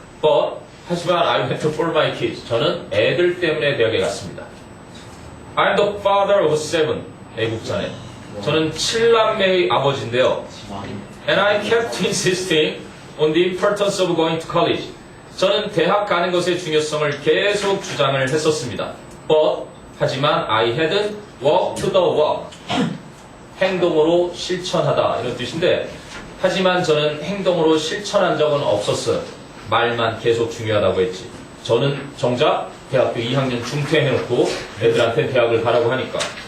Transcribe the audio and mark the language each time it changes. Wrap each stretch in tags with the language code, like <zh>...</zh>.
<en>But</en> <ko>하지만</ko> <en>I went for my kids.</en> <ko>저는 애들 때문에 대학에 갔습니다.</ko> <en>I'm the father of 7.</en> <ko>애국자네. 저는 7남매의 아버지인데요.</ko> <en>And I kept insisting on the importance of going to college.</en> <ko>저는 대학 가는 것의 중요성을 계속 주장을 했었습니다.</ko> <en>But</en> <ko>하지만</ko> <en>I hadn't walked to the walk.</en> <ko>행동으로 실천하다 이런 뜻인데 하지만 저는 행동으로 실천한 적은 없었어요. 말만 계속 중요하다고 했지. 저는 정작 대학교 2학년 중퇴해놓고 애들한테 대학을 가라고 하니까.</ko>